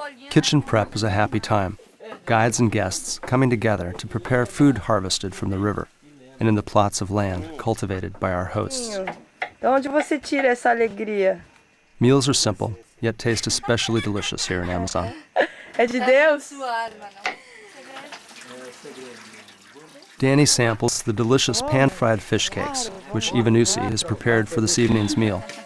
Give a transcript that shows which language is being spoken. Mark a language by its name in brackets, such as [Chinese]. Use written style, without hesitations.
[English] Kitchen prep is a happy time. Guides and guests coming together to prepare food harvested from the river and in the plots of land cultivated by our hosts. [Portuguese] De onde você tira essa alegria? [English] Meals are simple, yet taste especially delicious here in Amazon. [Portuguese] É de Deus? [English] Danny samples the delicious pan-fried fish cakes, which Ivanusi has prepared for this evening's meal.